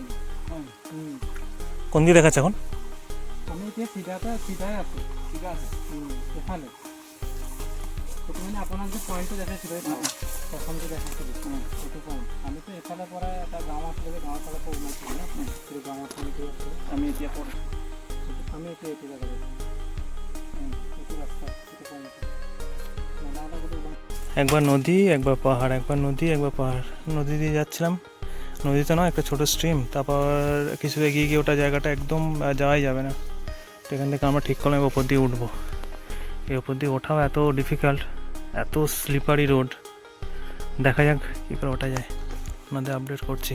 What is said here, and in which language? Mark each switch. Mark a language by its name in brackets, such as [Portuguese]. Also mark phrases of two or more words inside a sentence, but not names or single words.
[Bangla] কোন দিকে দেখাচ্ছে এখন? [Assamese] আমি এতিয়া চিধাই আছো, চিধা আছে এফালে। সেইটো মানে আপোনাক যে পইণ্টটো দেখাইছিলোঁ প্ৰথমটো দেখাইছিলোঁ সেইটো পইণ্ট। আমিতো এফালে পৰা এটা গাঁও আছিলে যে গাঁৱৰ ফালৰ পৰা ওলাইছিলোঁ ন, সেইটো গাঁৱত সেইটো আছিলে। আমি এতিয়া এইটো জেগাত এইটো রাস্তা, সেইটো পইণ্ট [Bangla] একবার নদী একবার পাহাড়, একবার নদী একবার পাহাড়। নদী দিয়ে যাচ্ছিলাম, নদীতে নয় একটা ছোটো স্ট্রিম, তারপর কিছু এগিয়ে গিয়ে ওটা জায়গাটা একদম যাওয়াই যাবে না, তো এখান থেকে আমরা ঠিক করলাম ওপর দিয়ে উঠবো। এই ওপর দিয়ে ওঠাও এত ডিফিকাল্ট, এত [English] slippery road, [Bangla] দেখা যাক কী করে ওঠা যায়, আপনাদের আপডেট করছি।